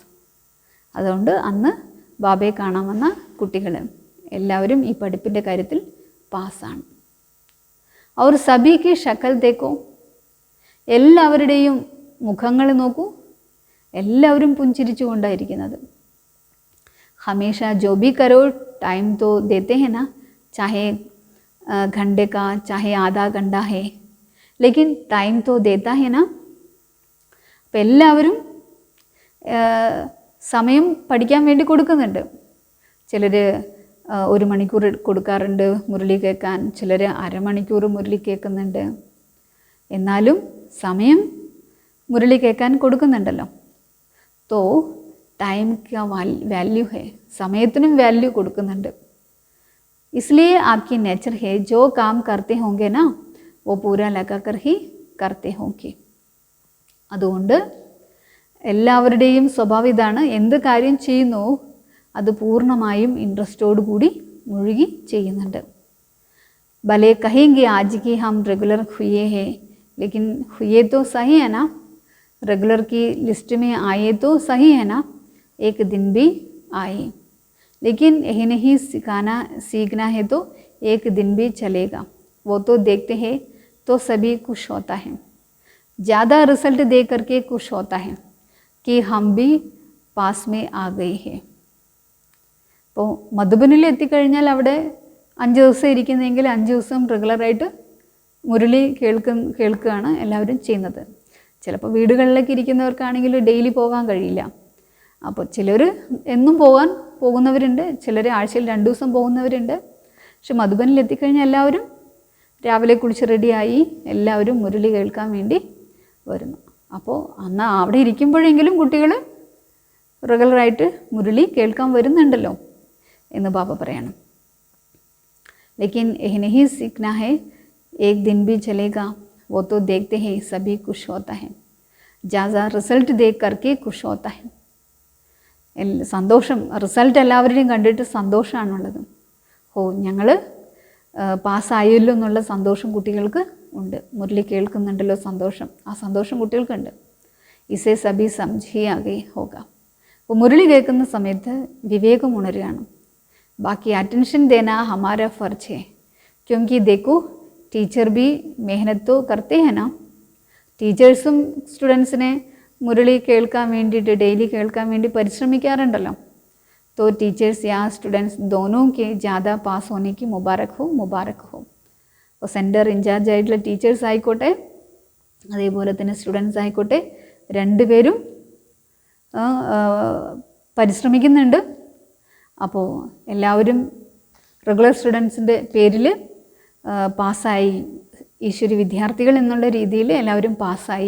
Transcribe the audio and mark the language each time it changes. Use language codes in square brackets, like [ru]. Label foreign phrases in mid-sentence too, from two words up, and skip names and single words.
[ml] അതുകൊണ്ട് അന്ന് ബാബയെ കാണാൻ വന്ന കുട്ടികൾ എല്ലാവരും ഈ പഠിപ്പിൻ്റെ കാര്യത്തിൽ പാസ്സാണ്. അവർ [hi] सबकी शकल देखो, [ml] എല്ലാവരുടെയും മുഖങ്ങൾ നോക്കൂ, എല്ലാവരും പുഞ്ചിരിച്ചു കൊണ്ടായിരിക്കുന്നത്. [hi] हमेशा जो भी करो टाइम तो देते हैं ना, ചാഹെ घंटे का चाहे आधा घंटा है, लेकिन टाइम तो देता है ना. [ml] അപ്പം എല്ലാവരും സമയം പഠിക്കാൻ വേണ്ടി കൊടുക്കുന്നുണ്ട്. ചിലർ 1 മണിക്കൂർ കൊടുക്കാറുണ്ട് മുരളി കേൾക്കാൻ, ചിലർ അരമണിക്കൂർ മുരളി കേൾക്കുന്നുണ്ട്. എന്നാലും സമയം മുരളി കേൾക്കാൻ കൊടുക്കുന്നുണ്ടല്ലോ. [hi] तो टाइम का वैल्यू है, [ml] സമയത്തിനും വാല്യൂ കൊടുക്കുന്നുണ്ട്. [hi] इसलिए आपकी नेचर है जो काम करते होंगे ना वो पूरा लगा कर ही करते होंगे. [ml] അതുകൊണ്ട് എല്ലാവരുടെയും സ്വഭാവം ഇതാണ്, എന്ത് കാര്യം ചെയ്യുന്നു അത് പൂർണ്ണമായും ഇൻട്രസ്റ്റോടു കൂടി മുഴുകി ചെയ്യുന്നുണ്ട്. [hi] भले कहेंगे आज की हम रेगुलर हुए हैं, लेकिन हुए तो सही है ना, रेगुलर की लिस्ट में आए तो सही है ना, एक दिन भी आए, लेकिन यही नहीं सीखना है तो एक दिन भी चलेगा. वो तो देखते हैं तो सभी खुश होता है. ज़्यादा रिजल्ट दे करके खुश होता है कि हम भी पास में आ गए हैं. [ml] അപ്പോൾ മധുബനിൽ എത്തിക്കഴിഞ്ഞാൽ അവിടെ 5 ദിവസം ഇരിക്കുന്നതെങ്കിൽ 5 ദിവസം റെഗുലറായിട്ട് മുരളി കേൾക്കുകയാണ് എല്ലാവരും ചെയ്യുന്നത്. ചിലപ്പോൾ വീടുകളിലേക്ക് ഇരിക്കുന്നവർക്കാണെങ്കിൽ ഡെയിലി പോകാൻ കഴിയില്ല. അപ്പോൾ ചിലർ എന്നും പോകുന്നവരുണ്ട്, ചിലർ ആഴ്ചയിൽ 2 ദിവസം പോകുന്നവരുണ്ട്. പക്ഷെ മധുബനിൽ എത്തിക്കഴിഞ്ഞാൽ എല്ലാവരും രാവിലെ കുളിച്ച് റെഡിയായി എല്ലാവരും മുരളി കേൾക്കാൻ വേണ്ടി വരുന്നു. അപ്പോൾ അന്ന് അവിടെ ഇരിക്കുമ്പോഴെങ്കിലും കുട്ടികൾ റെഗുലറായിട്ട് മുരളി കേൾക്കാൻ വരുന്നുണ്ടല്ലോ എന്ന് ബാബ പറയണം. [hi] लेकिन यह नहीं सीखना है एक दिन भी चलेगा, वो तो देखते हैं सभी खुश होता है, ज़्यादा റിസൾട്ട് देख करके खुश होता है. [ml] സന്തോഷം, റിസൾട്ട് എല്ലാവരുടെയും കണ്ടിട്ട് സന്തോഷമാണുള്ളത്. ഞങ്ങൾ പാസ്സായല്ലോ എന്നുള്ള സന്തോഷം കുട്ടികൾക്ക് ഉണ്ട്. മുരളി കേൾക്കുന്നുണ്ടല്ലോ സന്തോഷം, ആ സന്തോഷം കുട്ടികൾക്കുണ്ട്. ഇസേ സബി സംജി ആകെ ഹോക. അപ്പോൾ മുരളി കേൾക്കുന്ന സമയത്ത് വിവേകം ഉണരുകയാണ്. [hi] बाकी अटेंशन देना हमारा फ़र्ज है, क्योंकि देखो टीचर भी मेहनत तो करते हैं ना. [ml] ടീച്ചേഴ്സും സ്റ്റുഡൻസിനെ മുരളി കേൾക്കാൻ വേണ്ടിയിട്ട് ഡെയിലി കേൾക്കാൻ വേണ്ടി പരിശ്രമിക്കാറുണ്ടല്ലോ. [hi] तो टीचर्स या स्टूडेंट्स दोनों के ज़्यादा पास होने की मुबारक हो. [ml] അപ്പോൾ സെൻറ്റർ ഇൻചാർജ് ആയിട്ടുള്ള ടീച്ചേഴ്സ് ആയിക്കോട്ടെ അതേപോലെ തന്നെ സ്റ്റുഡൻസ് ആയിക്കോട്ടെ രണ്ടുപേരും പരിശ്രമിക്കുന്നുണ്ട്. അപ്പോൾ എല്ലാവരും റെഗുലർ സ്റ്റുഡൻസിൻ്റെ പേരിൽ പാസ്സായി, ഈശ്വരി വിദ്യാർത്ഥികൾ എന്നുള്ള രീതിയിൽ എല്ലാവരും പാസ്സായി.